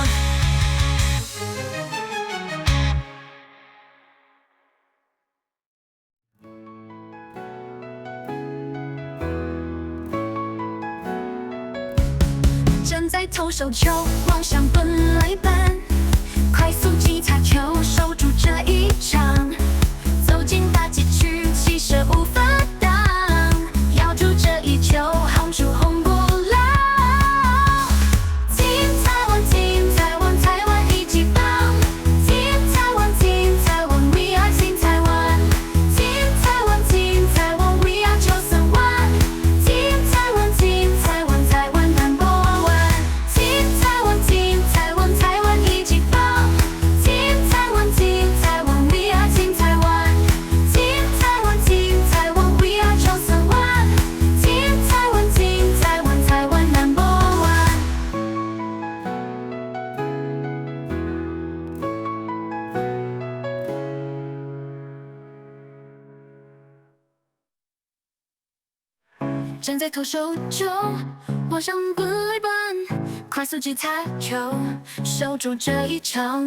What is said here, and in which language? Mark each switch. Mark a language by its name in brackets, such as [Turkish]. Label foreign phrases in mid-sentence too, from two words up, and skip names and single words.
[Chinese] 站在投手球，望向本垒板，快速击擦球，守住这一场。走进大禁区，气势无法挡，咬住这一球，轰出红不浪。Team 台湾，Team 台湾，台湾一级棒。Team 台湾，Team 台湾 ， [English] We are Team [Chinese] 台湾。Team 台湾，Team 台湾 ， [English] We are [Chinese] 931。Team 台湾，Team 台湾，台湾 #1。Team 台湾，Team 台湾，台湾一级棒。Team 台湾，Team 台湾 ， [English] We are Team [Chinese] 台湾。Team 台湾，Team 台湾 ， [English] We are [Chinese] 931。Team 台湾，Team 台湾，台湾 #1。站在投手丘，望向本垒板，快速击擦球，守住这一场。